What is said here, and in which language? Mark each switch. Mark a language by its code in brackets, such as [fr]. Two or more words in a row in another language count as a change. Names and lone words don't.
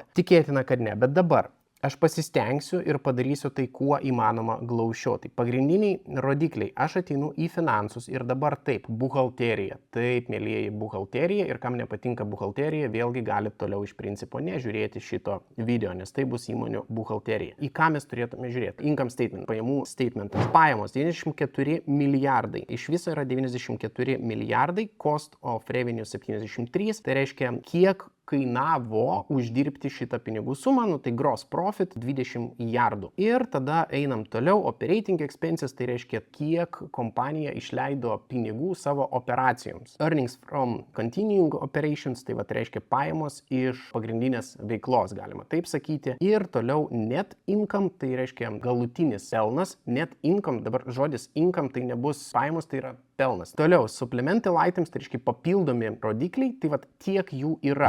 [lt] Tikėtina, kad ne, bet dabar aš pasistengsiu ir padarysiu tai kuo įmanoma glaušiau. Tai pagrindiniai rodikliai. Aš ateinu į finansus ir dabar taip, buhalterija. Taip, mėlyjeji, buhalterija ir kam nepatinka buhalterija, vėlgi galite toliau iš principo nežiūrėti šito video, nes tai bus įmonių buhalterija. Į ką mes turėtume žiūrėti? [en] Income statement, [lt] pajamų statementas. Pajamos 94 milijardai. Iš viso yra 94 milijardai, [en] cost of revenue 73. [lt] Tai reiškia, kiek kainavo uždirbti šitą pinigų sumą, tai [en] gross profit [lt] 20 milijardų. Ir tada einam toliau, [en] operating expenses, [lt] tai reiškia, kiek kompanija išleido pinigų savo operacijoms. [en] Earnings from continuing operations, [lt] tai reiškia pajamos iš pagrindinės veiklos, galima taip sakyti. Ir toliau [en] net income, [lt] tai reiškia galutinis pelnas. [en] Net income, [lt] dabar žodis income, tai nebus pajamos, tai yra pelnas. Toliau, [en] supplemental items, [lt] tai reiškia papildomi rodikliai, tai tiek jų yra.